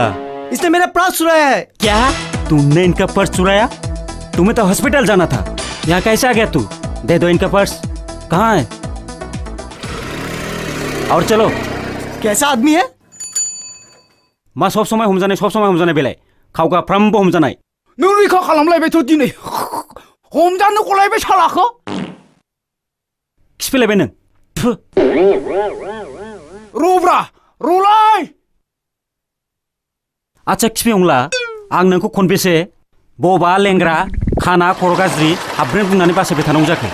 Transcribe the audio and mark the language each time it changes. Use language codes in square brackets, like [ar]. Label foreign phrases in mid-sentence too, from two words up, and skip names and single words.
[hi] इसने मेरा पर्स चुराया है। क्या? तुमने इनका पर्स चुराया? तुम्हें तो हॉस्पिटल जाना था, यहाँ कैसे आ गया तू? दे दो इनका पर्स। कहाँ है? और चलो। कैसा आदमी है? [brx] मा सब समय हमजानाय बेलाय खावगा फ्रामबो हमजानाय। नों रैखा खालामलायबायथ' दिनै हमजानो गलायबाय सालाखौ। खिफैलायबाय नों? फु। रब्रा रलाय। आच्छा खिफैहंला, आं नोंखौ खनबेसे बबा लेंग्रा खाना खर' गाज्रि हाबब्रेन बुंनानै बासायबाय थानांगौ जाखो?